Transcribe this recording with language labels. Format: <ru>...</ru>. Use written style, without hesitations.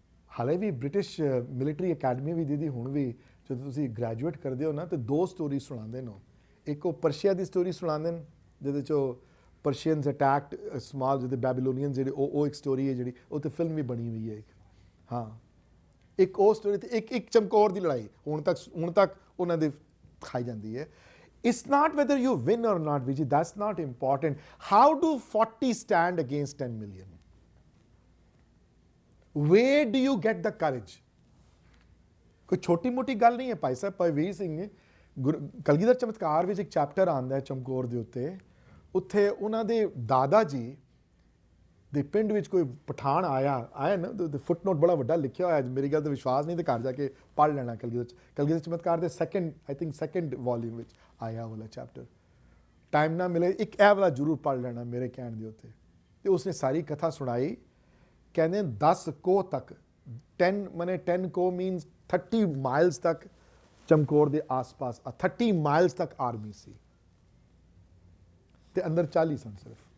<pa>ਹਾਲੇ ਵੀ British military academy ਵੀ ਦੀਦੀ ਹੁਣ ਵੀ ਜਦੋਂ ਤੁਸੀਂ ਗ੍ਰੈਜੂਏਟ ਕਰਦੇ ਹੋ ਨਾ ਤੇ 2 ਸਟੋਰੀ ਸੁਣਾਉਂਦੇ ਨੇ ਇੱਕ ਉਹ ਪਰਸ਼ੀਆ ਦੀ ਸਟੋਰੀ ਸੁਣਾਉਂਦੇ ਨੇ ਜਿਹਦੇ 'ਚ ਪਰਸ਼ੀਅਨਸ ਅਟੈਕਡ ਸਮਾਲ ਜਿਹਦੇ ਬੈਬੀਲੋਨੀਅਨ ਜਿਹੜੇ ਉਹ ਇੱਕ ਸਟੋਰੀ ਹੈ ਜਿਹੜੀ ਉਹ ਤੇ ਫਿਲਮ ਵੀ ਬਣੀ ਹੋਈ ਹੈ ਇੱਕ ਹਾਂ ਇੱਕ ਉਹ ਸਟੋਰੀ ਤੇ ਇੱਕ ਚਮਕੌਰ ਦੀ ਲੜਾਈ ਹੁਣ ਤੱਕ ਉਹਨਾਂ ਦੇ ਖਾਈ ਜਾਂਦੀ ਹੈ</pa> <en>It's not whether you win or not, Vijay, that's not important. How do 40 stand against 10 million? Where do you get the courage?</en> <pa>ਕੋਈ ਛੋਟੀ ਮੋਟੀ ਗੱਲ ਨਹੀਂ ਹੈ ਭਾਈ ਸਾਹਿਬ ਪਰਵੀਰ ਸਿੰਘ ਨੇ ਕਲਗੀਧਰ ਚਮਤਕਾਰ ਵਿੱਚ ਇੱਕ ਚੈਪਟਰ ਆਉਂਦਾ ਹੈ ਚਮਕੌਰ ਦੇ ਉੱਥੇ ਉਹਨਾਂ ਦੇ ਦਾਦਾ ਜੀ ਦੇ ਪਿੰਡ ਵਿੱਚ ਕੋਈ ਪਠਾਨ ਆਇਆ ਨਾ ਫੁੱਟਨੋਟ ਬੜਾ ਵੱਡਾ ਲਿਖਿਆ ਹੋਇਆ ਮੇਰੀ ਗੱਲ ਤੇ ਵਿਸ਼ਵਾਸ ਨਹੀਂ ਤੇ ਘਰ ਜਾ ਕੇ ਪੜ੍ਹ ਲੈਣਾ ਕਲਗੀਧਰ ਚਮਤਕਾਰ ਦੇ ਸੈਕੰਡ ਵੋਲਿਊਮ ਵਿੱਚ ਆਇਆ ਵਾਲਾ ਚੈਪਟਰ ਟਾਈਮ ਨਾ ਮਿਲੇ ਇੱਕ ਇਹ ਵਾਲਾ ਜ਼ਰੂਰ ਪੜ੍ਹ ਲੈਣਾ ਮੇਰੇ ਕਹਿਣ ਦੇ ਉੱਤੇ ਤੇ ਉਸਨੇ ਸਾਰੀ ਕਥਾ ਸੁਣਾਈ ਕਹਿੰਦੇ 10 ਕੋਹ ਤੱਕ 10 ਕੋਹ ਮੀਨਸ 30 ਮਾਈਲਸ ਤੱਕ ਚਮਕੌਰ ਦੇ ਆਸ-ਪਾਸ 30 ਮਾਈਲਸ ਤੱਕ ਆਰਮੀ ਸੀ ਤੇ ਅੰਦਰ 40 ਸਨ ਸਿਰਫ</pa>